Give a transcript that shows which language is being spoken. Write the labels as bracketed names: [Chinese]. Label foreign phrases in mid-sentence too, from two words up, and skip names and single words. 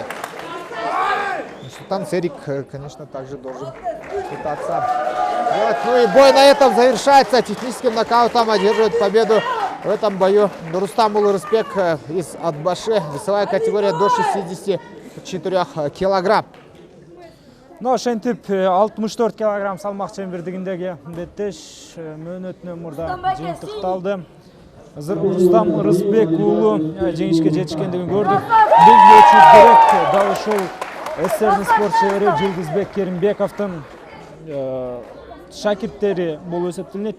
[Russian] Нурсултан Серик, конечно, также должен пытаться делать. Ну и бой на этом завершается. Техническим нокаутом одерживает победу в этом бою Рустам Урысбек из Атбаши. Весовая категория до 64 килограмм. [Kyrgyz] Но ошентип 64 килограмм салмак чембердигиндеги беттеш мөөнөтүнөн мурда жыйынтыкталды. Азыр Рустам Урысбек уулу жеңишке жетишкендигин көрдүк. Белгилөөчү керек дал ушул СССРдин спорт шебери Жылдызбек Керимбековдун шакирттери болуп эсептелинет.